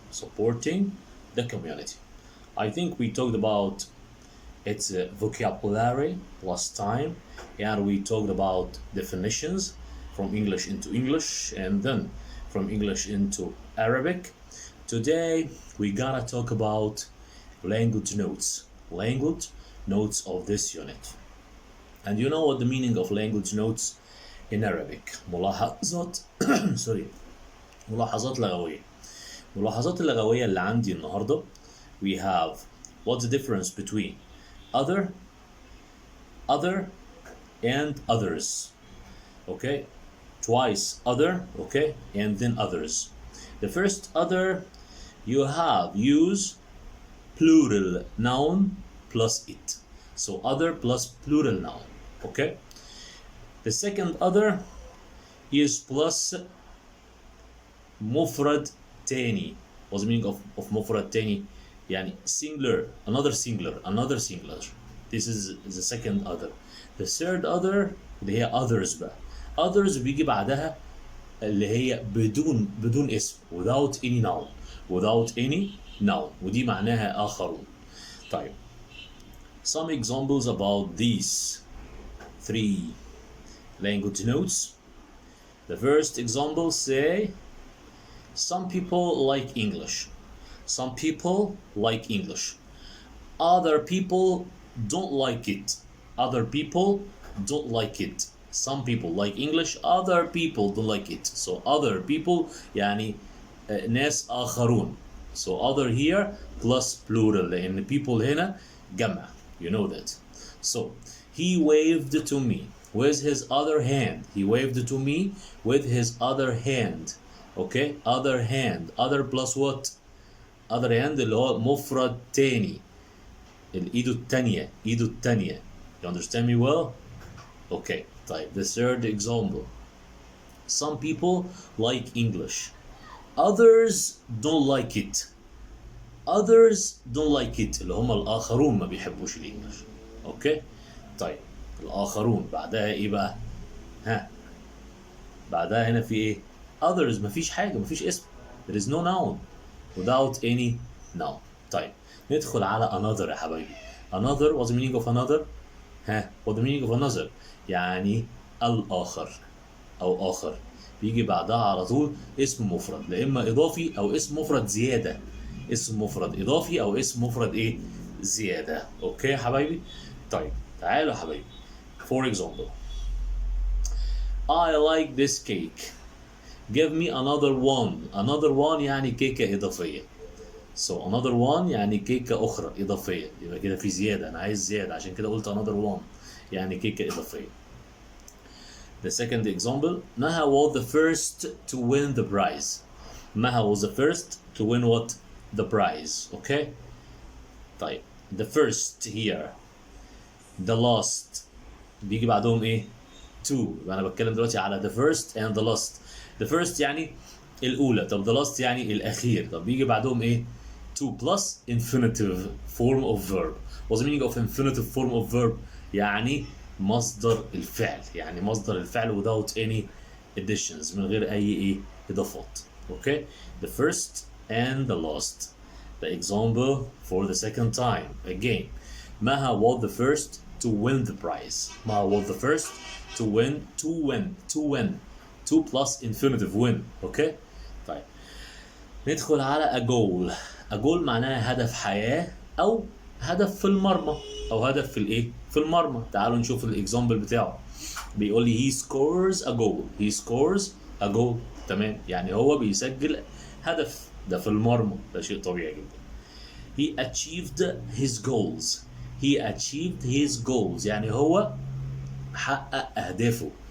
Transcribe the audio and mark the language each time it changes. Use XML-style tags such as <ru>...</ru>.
<en>Supporting the Community. I think we talked about its vocabulary last time, and we talked about definitions from English into English and then from English into Arabic. Today we gotta talk about language notes of this unit. And you know what the meaning of language notes in Arabic?</en> <ar>ملاحظات ملاحظات لغوية. ملاحظات اللغوية اللي عندي النهاردة.</ar> <en>We have what's the difference between other and others. Okay, twice other, okay, and then others. The first other, you have use plural noun plus it. So other plus plural noun, okay. The second other is plus</en> <ar>مفرد تاني.</ar> <en>What's the meaning of</en> <ar>مفرد تاني? يعني</ar> <en>singular, another singular. This is the second other. The third other</en> <ar>اللي هي</ar> <en>others</en> <ar>بقى. others بيجي بعدها اللي هي بدون اسم,</ar> <en>without any noun,</en> <ar>ودي معناها آخرون. طيب,</ar> <en>some examples about these 3 language notes. The first example say, some people like English. Some people like English. Other people don't like it. Other people don't like it. Some people like English, other people don't like it. So other people</en> <ar>يعني ناس آخرون.</ar> <en>So other here plus plural</en> <ar>لأن</ar> <en>people</en> <ar>هنا جمع.</ar> <en>You know that. So he waved to me with his other hand. He waved to me with his other hand. Okay, other hand. Other plus what? Other hand</en> <ar>اللي هو مفرد تاني. الإيد التانية.</ar> <en>You understand me well? Okay.</en> <ar>طيب,</ar> <en>the third example. Some people like English. Others don't like it. Others don't like it.</en> <ar>اللي هم الآخرون ما بيحبوش الإنجليش.</ar> <en>Okay.</en> <ar>طيب, الآخرون بعدها إيه بقى؟ بعدها هنا في إيه؟</ar> <en>Others</en> <ar>مفيش حاجة, مفيش اسم.</ar> <en>There is no noun. Without any noun.</en> <ar>طيب, ندخل على another يا حبايبي.</ar> <en>Another, what's the meaning of another? What's the meaning of another?</en> <ar>يعني الآخر أو آخر. بيجي بعدها على طول اسم مفرد, لا إما إضافي أو اسم مفرد زيادة. اسم مفرد إضافي أو اسم مفرد إيه؟ زيادة. أوكي يا حبايبي؟ طيب, تعالوا يا حبايبي.</ar> <en>For example, I like this cake. Give me another one. Another one</en> <ar>يعني كيكة إضافية.</ar> <en>So another one</en> <ar>يعني كيكة أخرى إضافية. يبقى كده في زيادة. أنا عايز زيادة, عشان كده قلت</ar> <en>another one</en> <ar>يعني كيكة إضافية.</ar> <en>The second example, Maha was the first to win the prize. Maha was the first to win what? The prize. Okay?</en> <ar>طيب,</ar> <en>the first here. The last</en> <ar>بيجي بعدهم إيه؟</ar> <en>two.</en> <ar>أنا بتكلم دلوقتي على</ar> <en>the first and the last. The first</en> <ar>يعني الأولى. طب</ar> <en>the last</en> <ar>يعني الأخير. طب بيجي بعدهم إيه؟</ar> <en>two plus infinitive form of verb. What's the meaning of infinitive form of verb?</en> <ar>يعني مصدر الفعل. يعني مصدر الفعل</ar> <en>without any additions,</en> <ar>من غير أي إيه إضافات.</ar> <en>Okay? The first and the last. The example for the second time. Again, Maha was the first to win the prize. Maha was the first to win. Two plus infinitive win. Okay?</en> <ar>طيب, ندخل على a goal. A goal معناها هدف حياة أو هدف في المرمى أو هدف في الإيه؟ في المرمى. تعالوا نشوف الإكزامبل بتاعه. بيقول لي</ar> <en>he scores a goal. He scores a goal.</en> <ar>تمام, يعني هو بيسجل هدف. ده في المرمى, ده شيء طبيعي جدا.</ar> <en>He achieved his goals. He achieved his goals</en> <ar>يعني هو حقق أهدافه.</ar>